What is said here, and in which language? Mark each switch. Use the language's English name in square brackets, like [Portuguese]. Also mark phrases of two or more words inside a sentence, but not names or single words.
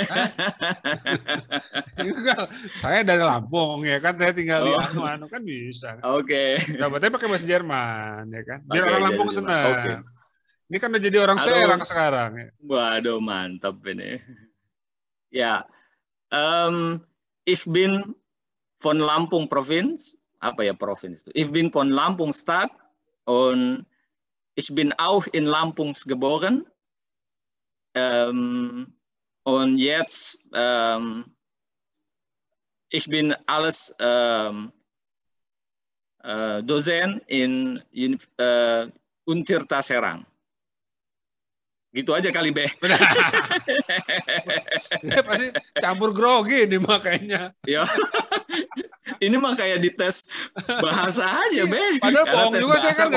[Indonesian] Saya dari Lampung ya kan, saya tinggal di Anu kan bisa. Oke. Dapatnya pakai bahasa Jerman ya kan. Biar orang Lampung senang. Ini kan udah jadi orang Serang sekarang. Ya. Waduh, mantap ini. Ya, [German] ich bin von Lampung Provinz. [Indonesian] Apa ya Provinz itu? [German] Ich bin von Lampung Stadt und ich bin auch in Lampung geboren. Und jetzt ich bin alles Dozent in Universitas Serang. [Indonesian] Gitu aja kali, Be. Ya, pasti campur grogi ini makanya. Ya. Ini mah kayak dites bahasa aja, Be. Padahal bohong juga saya kan